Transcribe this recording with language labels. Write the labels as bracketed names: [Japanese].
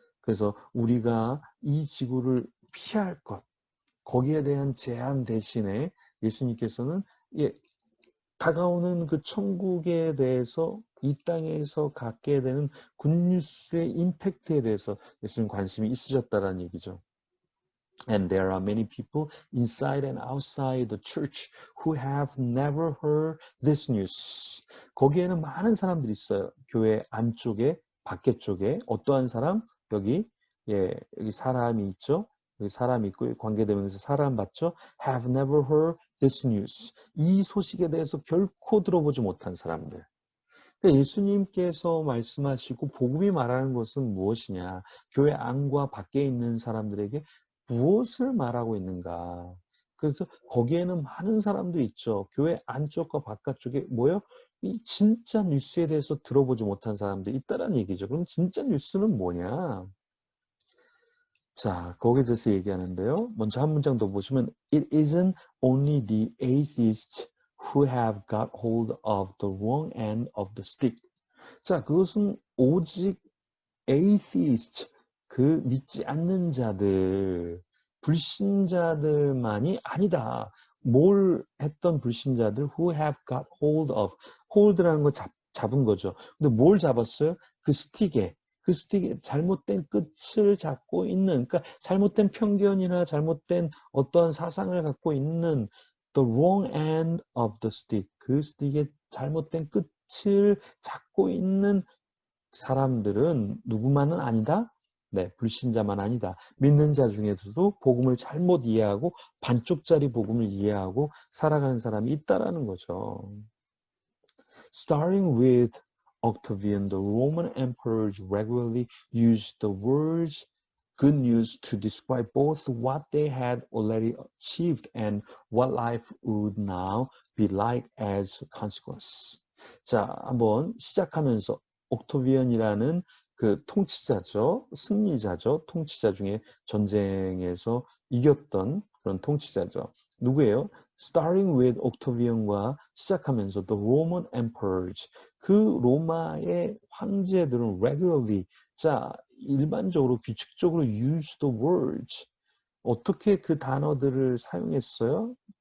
[Korean] 그래서 우리가 이 지구를 피할 것, 거기에 대한 제한 대신에 예수님께서는 예, 다가오는 그 천국에 대해서 이 땅에서 갖게 되는 굿뉴스의 임팩트에 대해서 예수님 관심이 있으셨다라는 얘기죠. [English] And there are many people inside and outside the church who have never heard this news. [Korean] 거기에는 많은 사람들이 있어요. 교회 안쪽에, 밖에 쪽에. 어떠한 사람? 여기, 예, 여기 사람이 있죠. 여기 사람이 있고, 관계대명에서 사람 봤죠. Have never heard this news. 이 소식에 대해서 결코 들어보지 못한 사람들. 그러니까 예수님께서 말씀하시고 복음이 말하는 것은 무엇이냐? 교회 안과 밖에 있는 사람들에게 무엇을 말하고 있는가? 그래서 거기에는 많은 사람들이 있죠. 교회 안쪽과 바깥쪽에 뭐요? 이 진짜 뉴스에 대해서 들어보지 못한 사람들이 있다라는 얘기죠. 그럼 진짜 뉴스는 뭐냐? 자, 거기에 대해서 얘기하는데요. 먼저 한 문장 더 보시면 [English] It isn't only the atheists who have got hold of the wrong end of the stick. [Korean] 자, 그것은 오직 atheist, 그 믿지 않는 자들, 불신자들만이 아니다. 뭘 했던 불신자들 [English] who have got hold of, [Korean] hold라는 거 잡은 거죠. 근데 뭘 잡았어요? 그 스틱에 잘못된 끝을 잡고 있는, 그러니까 잘못된 편견이나 잘못된 어떤 사상을 갖고 있는 [English] the wrong end of the stick, [Korean] 그 스틱의 잘못된 끝을 잡고 있는 사람들은 누구만은 아니다? 네, 불신자만 아니다. 믿는 자 중에서도 복음을 잘못 이해하고 반쪽짜리 복음을 이해하고 살아가는 사람이 있다라는 거죠. [English] Starting with Octavian, the Roman emperors regularly used the words good news to describe both what they had already achieved and what life would now be like as a consequence. [Korean] 자, 한번 시작하면서 옥토비언이라는 그 통치자죠. 승리자죠. 통치자 중에 전쟁에서 이겼던 그런 통치자죠. 누구예요? [English] Starting with Octavian [Korean] 과 시작하면서 [English] the Roman emperors, [Korean] 그 로마의 황제들은 regularly, 자, 일반적으로 규칙적으로 [English] use the words, [Korean] 어떻게 그 단어들을 사용했어요?